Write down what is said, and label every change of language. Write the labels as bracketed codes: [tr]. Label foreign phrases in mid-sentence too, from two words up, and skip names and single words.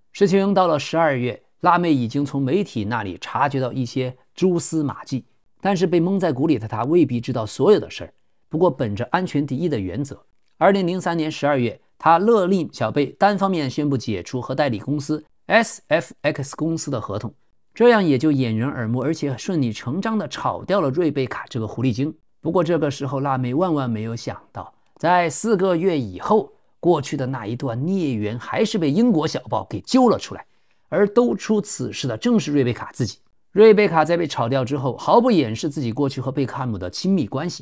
[zh] 事情到了12月，辣妹已經從媒體那裡察覺到一些蛛絲馬跡，但是被蒙在鼓裡的她未必知道所有的事兒。不過本着安全第一的原則，2003年12月，她勒令小貝單方面宣布解除和代理公司 SFX 公司的合同，這樣也就掩人耳目，而且順理成章地炒掉了瑞貝卡這個狐狸精。不過這個時候，辣妹萬萬沒有想到，在4個月以後，過去的那一段孽緣還是被英國小報給揪了出來，而兜出此事的正是瑞貝卡自己。瑞貝卡在被炒掉之後，毫不掩飾自己過去和貝克漢姆的親密關係。